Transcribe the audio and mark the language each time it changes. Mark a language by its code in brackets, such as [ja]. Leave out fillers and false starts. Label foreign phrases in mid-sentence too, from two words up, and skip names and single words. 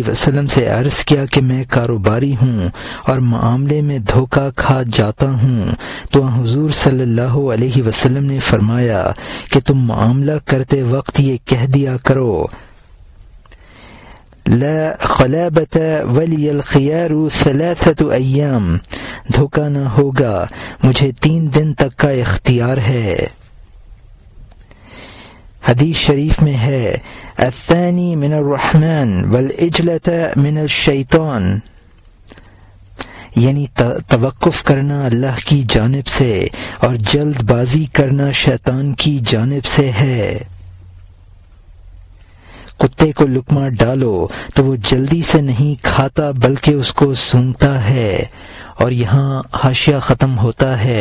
[ur] وسلم سے عرض کیا کہ میں کاروباری ہوں اور معاملے میں دھوکہ کھا جاتا ہوں، تو حضور صلی اللہ علیہ وسلم نے فرمایا کہ تم معاملہ کرتے وقت یہ کہہ دیا کرو [ar] لا خلابۃ ولی الخیار 3 ایام، [ur] دھوکہ نہ ہوگا، مجھے 3 دن تک کا اختیار ہے۔ حدیث شریف میں ہے [ar] الثانی من الرحمن والعجلۃ من الشیطان، [ur] یعنی توقف کرنا اللہ کی جانب سے اور جلد بازی کرنا شیطان کی جانب سے ہے۔ کتے کو لقمہ ڈالو تو وہ جلدی سے نہیں کھاتا بلکہ اس کو سونگھتا ہے، اور یہاں حاشیہ ختم ہوتا ہے۔